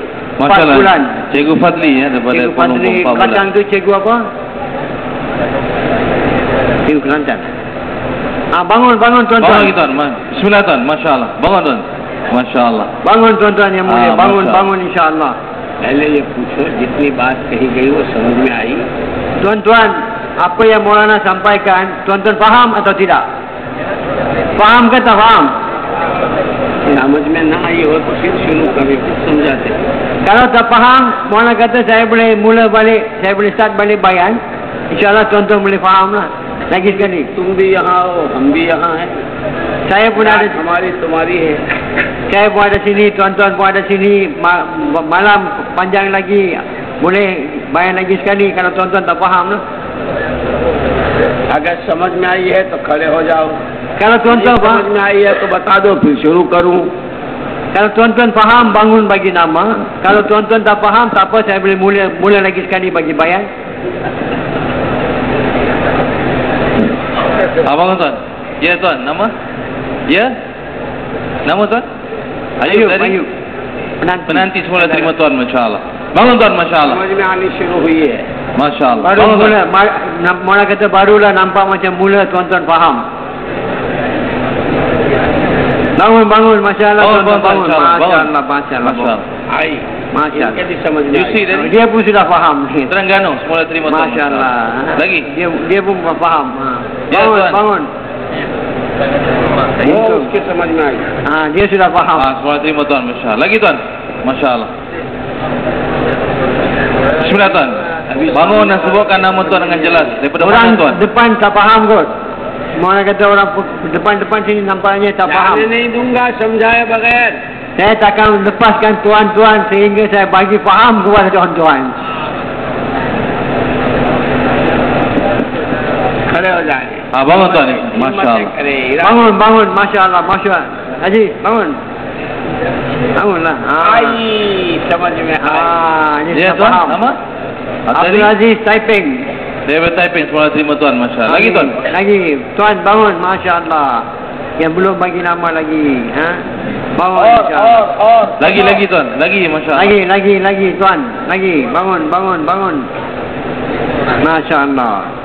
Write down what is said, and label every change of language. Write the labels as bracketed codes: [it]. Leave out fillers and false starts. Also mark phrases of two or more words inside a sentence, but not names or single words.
[ms] 4 bulan. Cikgu Fadli ya, daripada Cikgu Fadli Kelantan tu cikgu apa? Cikgu Kelantan. Bangun tuan-tuan. Bangun tuan. Bismillah tuan, masya-Allah. Bangun tuan. Masya-Allah. Bangun tuan-tuan yang mulia. Bangun insya-Allah. [ur] پہلے یہ پوچھو جتنی بات کہی گئی وہ سمجھ میں آئی? [ms] Tuan-tuan, apa yang Maulana sampaikan, tuan-tuan faham atau tidak? Faham ke tak faham? [ur] سمجھ میں نہ آئی ہو تو پھر شروع کریں، پھر سمجھاتے. [ms] Kalau tak faham, Maulana kata saya boleh mula balik, saya boleh start balik bayan. InsyaAllah tuan-tuan boleh faham lah. Lagi sekali. [ur] تم بھی یہاں ہو، ہم بھی یہاں ہیں. [ms] Saya pun ada, [ur] ہماری تمہاری ہے. [ms] saya pun ada sini, tuan-tuan pun ada sini. Malam panjang lagi, boleh bayan lagi sekali kalau tuan-tuan tak faham lah. [ur] اگر سمجھ میں آئی ہے تو کھڑے ہو جاؤ. [ms] Kalau tuan-tuan [ur] समझ [ms] faham, [ur] میں آئی ہے تو بتا دو، پھر شروع کروں. [ms] kalau tuan-tuan faham, bangun bagi nama. Kalau tuan-tuan tak faham, tak apa, saya boleh mula lagi sekali bagi bayan. Bangun tuan. Ya tuan, nama? Ya? Nama tuan? Ayub dari? Penanti semula terima tuan, masya-Allah. Bangun tuan, masya-Allah. [ur] سمجھ میں آنی شروع ہوئی ہے. [ms] Masya-Allah. Baru Bangun tuan. mula, Maulana kata barulah nampak macam mula tuan-tuan faham. Bangun, masya-Allah tuan-tuan, bangun. Masya-Allah, masya-Allah. [ur] आई. [ms] Masya-Allah. [ur] ان کے بھی سمجھ میں [en] You see [ur] आई. [ms] dari Dia pun sudah faham. Terengganu semula terima tuan. Masya-Allah. Lagi? Dia pun faham. Ya, Bangun, tuan. bangun. [ur] وہ اس کے سمجھ میں آئی. [ms] Dia sudah faham. Semula terima tuan, masya-Allah. Lagi tuan. Masya-Allah. Bismillah tuan. Bangun dan sebutkan nama tuan dengan jelas daripada Orang mana tuan? depan tak faham kot. Maulana kata orang depan sini nampaknya tak faham. [ur] جانے نہیں دوں گا سمجھائے بغیر. [ms] Saya takkan lepaskan tuan-tuan sehingga saya bagi faham kepada tuan-tuan. [ur] کھڑے ہو جائے. [ms] Bangun tuan. Masya-Allah. Bangun, masya-Allah, masya-Allah. Haji, bangun. Bangunlah. [ur] آئی سمجھ میں آئی. [ms] Ini Ya sudah tuan, faham. nama? Abdul Aziz Taiping. Daripada Taiping semula terima tuan, masya-Allah. Lagi tuan. Lagi. Tuan bangun, masya-Allah. Yang belum bagi nama lagi, Bangun, insya-Allah. [ur] और [ms] Lagi tuan. Lagi, masya-Allah. Lagi tuan. Lagi. Bangun. Masya-Allah.